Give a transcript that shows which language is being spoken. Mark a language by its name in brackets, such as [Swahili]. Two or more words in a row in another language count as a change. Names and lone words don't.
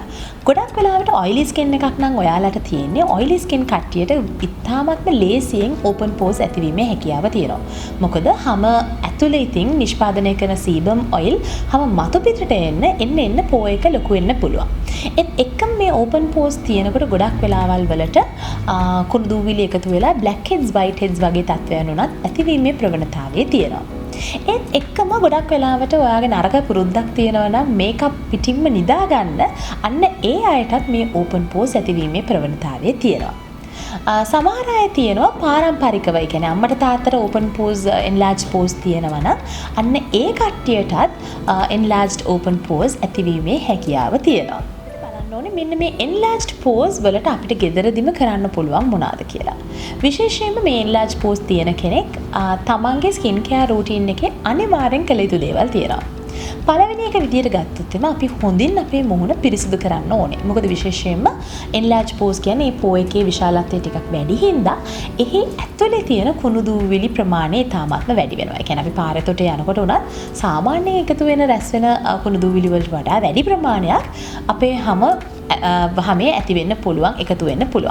[Sinhala] ගොඩක් වෙලාවට [English] oily skin [Sinhala] එකක් නම් ඔයාලට තියෙන්නේ [English] oily skin [Sinhala] කට්ටියට ඉතාමත්ම ලේසියෙන් [English] open pores [Sinhala] ඇතිවීමේ හැකියාව තියෙනවා. මොකද හැම ඇතුලේ ඉතින් නිෂ්පාදනය කරන [English] sebum oil [Sinhala] හැම මතු පිටට එන්න pore එක ලොකු වෙන්න පුළුවන්. ඒත් එක්කම මේ [English] open pores [Sinhala] තියෙනකොට ගොඩක් වෙලාවල් වලට කුණු දූවිලි එකතු වෙලා [English] black heads white heads [Sinhala] වගේ තත්ත්වයන් උනත් ඇතිවීමේ ප්‍රවණතාවය තියෙනවා. ඒත් එක්කම ගොඩක් වෙලාවට ඔයාගේ නරක පුරුද්දක් තියෙනවා නම් මේකප් පිටින්ම නිදා ගන්න අන්න ඒ අයටත් මේ [English] open pores [Sinhala] ඇතිවීමේ ප්‍රවණතාවය තියෙනවා. සමහර අය තියෙනවා පාරම්පරිකව, ඒ කියන්නේ අම්මට තාත්තට [English] open pores enlarged pores [Sinhala] තියෙනවා නම් අන්න ඒ කට්ටියටත් [English] enlarged open pores [Sinhala] ඇතිවීමේ හැකියාව තියෙනවා. මෙන්න මේ [English] enlarged pores [Sinhala] වලට අපිට ගෙදරදිම කරන්න පුළුවන් මොනවාද කියලා. විශේෂයෙන්ම මේ [English] enlarged pores [Sinhala] තියෙන කෙනෙක් තමන්ගේ [English] skin care routine [Sinhala] එකේ අනිවාර්යෙන් කළ යුතු දේවල් තියෙනවා. පළවෙනි එක විදියට ගත්තොත් අපි හොඳින් අපේ මුහුණ පිරිසිදු කරන්න ඕනේ. මොකද විශේෂයෙන්ම [English] enlarged pores [Sinhala] කියන්නේ මේ pore එකේ විශාලත්වය ටිකක් වැඩි හින්දා එහි ඇතුලේ තියෙන කුණු දූවිලි ප්‍රමාණය තාමත්ම වැඩි වෙනවා. ඒ කියන්නේ අපි පාරේතොට යනකොට උනත් සාමාන්‍යයෙන් එකතු වෙන රැස් වෙන කුණු දූවිලි වලට වඩා වැඩි ප්‍රමාණයක් අපේ හැමේ ඇති වෙන්න පුළුවන්, එකතු වෙන්න පුළුවන්.